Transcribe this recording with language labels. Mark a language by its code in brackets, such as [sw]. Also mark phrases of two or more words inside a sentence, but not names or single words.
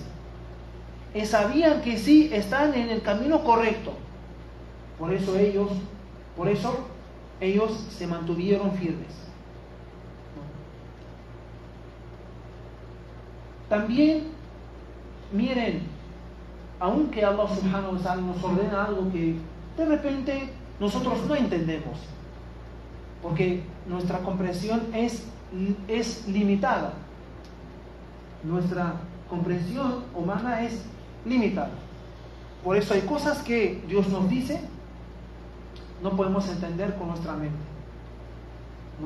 [es] Y sabían que sí están en el camino correcto. Por eso ellos se mantuvieron firmes. También, miren, aunque Allah [ar] سبحانه وتعالى [es] nos ordena algo que de repente nosotros no entendemos, porque nuestra comprensión es limitada. Nuestra comprensión humana es limitada. Por eso hay cosas que Dios nos dice, no podemos entender con nuestra mente, ¿no?